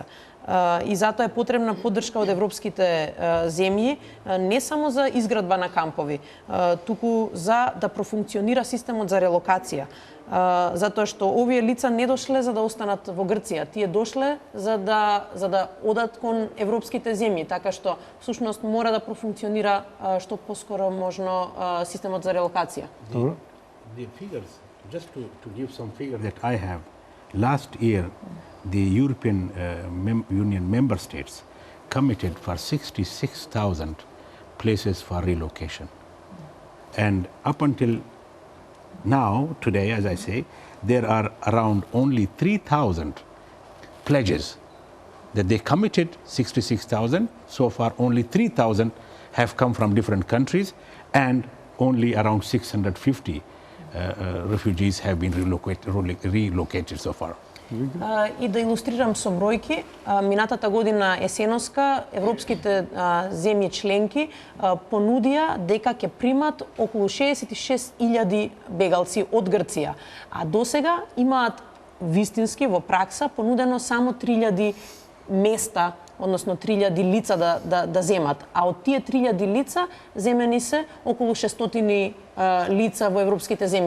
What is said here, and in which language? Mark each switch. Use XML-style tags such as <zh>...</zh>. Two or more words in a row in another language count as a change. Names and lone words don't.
<mk>И затоа е потребна поддршка од европските земји, не само за изградба на кампови, туку за да профункционира системот за релокација. Затоа што овие лица не дошле за да останат во Грција, тие дошле за да одат кон европските земји, така што всушност мора да профункционира што поскоро можно системот за релокација.</mk> <en>The figures, just to give some figures that I have, last year the European Union member states committed for 66,000 places for relocation. And up until now, today, as I say, there are around only 3,000 pledges that they committed 66,000. So far, only 3,000 have come from different countries, and only around 650 refugees have been relocated so far.</en> <mk>И да илустрирам со бројки, минатата година есеноска европските земји членки понудија дека ќе примат околу 66.000 бегалци од Грција, а досега имаат вистински во пракса понудено само 3.000 места, односно 3.000 лица да земат, а од тие 3.000 лица земени се околу 600 лица во европските земји.</mk>